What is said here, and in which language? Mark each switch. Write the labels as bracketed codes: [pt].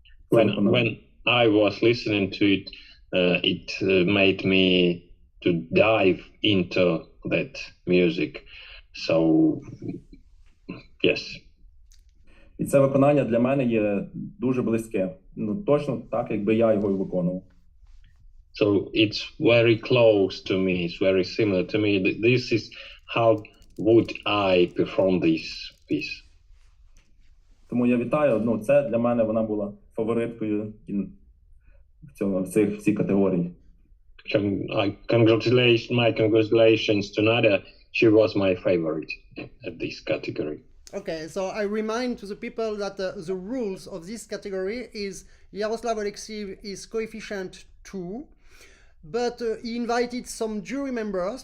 [en] When I was listening to it, it made me to dive into that music. So, yes. [uk] І це виконання для мене є дуже близьке. Ну, точно так, якби я його і виконував. [en] So it's very close to me. It's very similar to me. This is how would I perform this piece. [uk] Тому я вітаю. Ну, це для мене вона була фавориткою в цій категорії. [en] My congratulations to Nadia. She was my favorite at this category. Okay, so I remind to the people that the rules of this category is Yaroslav OLEKSIV is coefficient 2, but he invited some jury members.